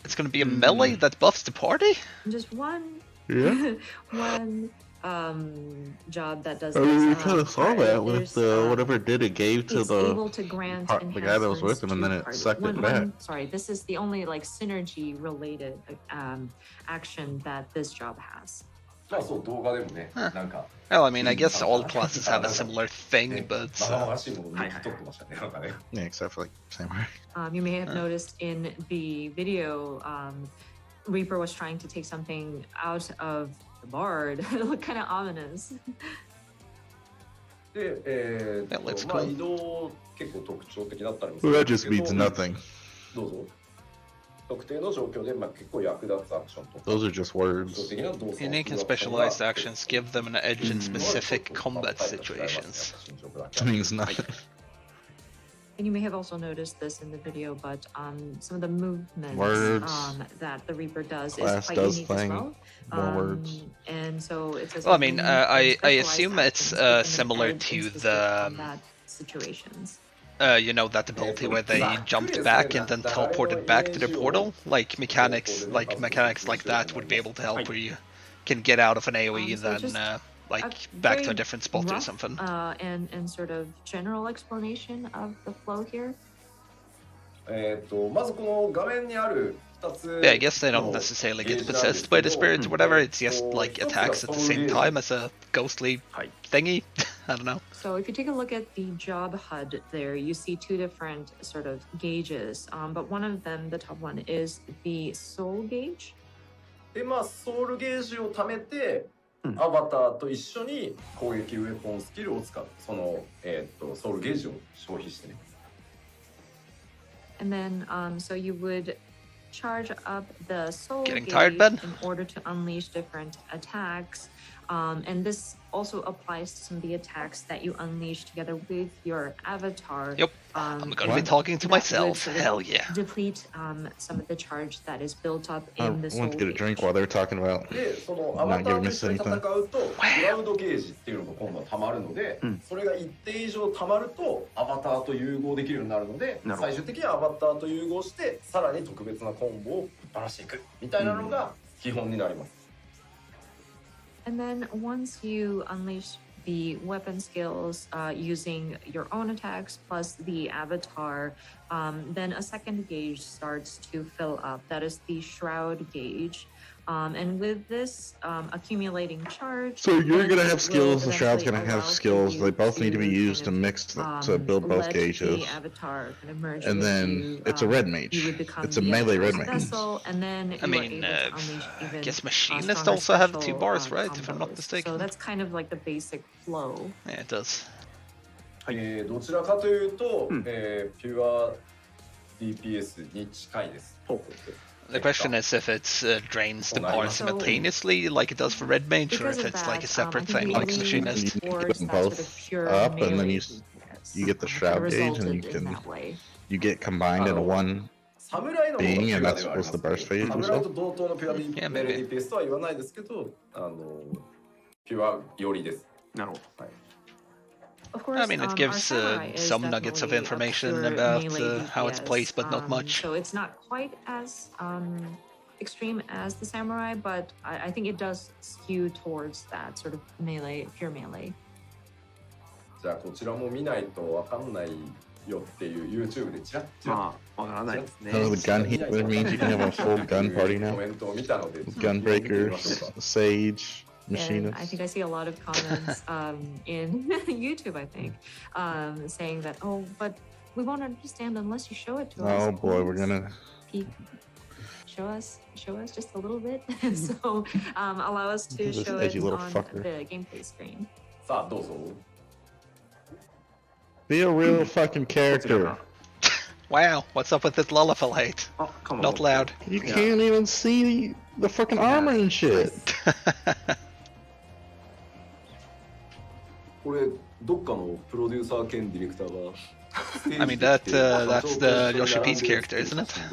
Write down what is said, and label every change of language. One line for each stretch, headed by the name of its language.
English: It's gonna be a melee that buffs the party? Just one, Yeah. one job that does. We kind of saw that with whatever it did. It gave to it's the able to grant the guy that was with him, and then it sucked it back. Sorry, this is the only like synergy related action that this job has. Well, I mean, I guess all classes have a similar thing, but yeah, except for like samurai. You may have noticed in the video, Reaper was trying to take something out of the bard. It looked kind of ominous.
Japanese: で、
English: That looks cool.
Japanese: 移動結構特徴的だったりも
English: Well, that just means nothing.
Japanese: どうぞ。特定の状況で結構役立つアクションとか。
English: Those are just words. unique and specialized actions give them an edge in specific combat situations. That means nothing. And you may have also noticed this in the video, but some of the movements that the Reaper does Class is quite does unique as well. More words. And so it says. Well, I mean, I assume it's similar to the situations. You know, that ability where they jumped back and then teleported back to the portal. Like mechanics like that would be able to help where you can get out of an AOE then back to a different spot or something. And sort of general explanation of the flow here.
Japanese: まずこの画面にある
English: Yeah, I guess they don't necessarily get possessed by the spirit or whatever. It's just like attacks at the same time as a ghostly thingy. I don't know. So if you take a look at the job HUD there, you see two different sort of gauges. But one of them, the top one, is the soul gauge.
Japanese: で、ソウルゲージを貯めて、アバターと一緒に攻撃ウェポンスキルを使う。その、ソウルゲージを消費してね。
English: And then, so you would charge up the soul Getting gauge tired, Ben? in order to unleash different attacks. And this also applies to some of the attacks that you unleash together with your avatar. Yep, I'm gonna be talking to myself. Hell yeah. Deplete some of the charge that is built up I in the soul went to get a gauge. drink while they were talking about
Japanese: で、そのアバターと一緒に戦うと、クラウドゲージっていうのが今度は溜まるので、それが一定以上溜まると、アバターと融合できるようになるので、最終的にはアバターと融合して、さらに特別なコンボをぶっ放していくみたいなのが基本になります。
English: And then once you unleash the weapon skills using your own attacks plus the avatar, then a second gauge starts to fill up. That is the shroud gauge. And with this accumulating charge, so you're gonna have skills, the shroud's gonna have skills. They both need to be used to mix to build both gauges. And then it's a red mage. It's a melee red mage. I mean, I guess Machinist also have 2 bars, right? If I'm not mistaken. So that's kind of like the basic flow. Yeah, it does.
Japanese: どちらかというと、ピュア DPS に近いです。
English: The question is if it drains the bar simultaneously like it does for Red Mage, or if it's like a separate thing like Machinist. You get them both up, and then you get the shroud gauge, and you get combined into one being, and that's was the burst phase. Yeah, maybe.
Japanese: DPS とは言わないですけど、ピュア寄りです。なるほど。
English: Of course, I mean, it gives some nuggets of information about how it's placed, but not much. So it's not quite as extreme as the samurai, but I think it does skew towards that sort of melee, pure melee.
Japanese: じゃあこちらも見ないとわかんないよっていう YouTube でチラッチラッまあ、わからないですね。
English: Oh, the gun heat means you can have a full gun party
Japanese: コ
English: now.
Japanese: メントを見たので
English: Gunbreaker, Sage, And Machinist. I think I see a lot of comments in YouTube, I think, saying that, oh, but we won't understand unless you show it to us. Oh boy, we're gonna. Peek. Show us just a little bit. So allow us to This show edgy it little on fucker. the gameplay screen.
Japanese: さあどうぞ
English: Be a real fucking character. Wow, what's up with this lullaby hate?
Japanese: あ、かも。
English: Not loud. You can't even see the fucking armor and shit.
Japanese: これどっかのプロデューサー兼ディレクターが
English: I mean, that's the Yoshi P's character, isn't it?